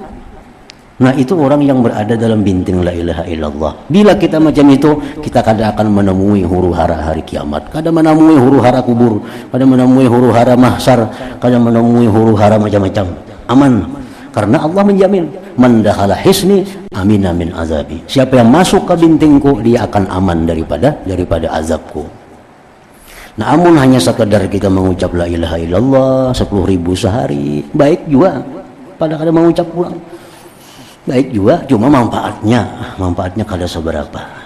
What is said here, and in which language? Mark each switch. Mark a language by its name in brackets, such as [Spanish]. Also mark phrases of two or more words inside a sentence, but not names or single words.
[Banjar] Nah, itu orang yang berada dalam binting [Arabic] la ilaha illallah. [Banjar] Bila kita macam itu, kita kada akan menemui huru hara hari kiamat, kada menemui huru hara kubur, kada menemui huru hara mahsyar, kada menemui huru hara macam-macam. Aman. Karena Allah menjamin, [Arabic] man dakhala hisni amina min azabi. [Banjar] Siapa yang masuk ke bintingku, dia akan aman daripada azabku. Nah, amun hanya sekadar kita mengucap [Arabic] la ilaha illallah [Banjar] 10.000 sehari, baik juga. Pada kada mengucap pulang. Baik juga, cuma manfaatnya kada seberapa.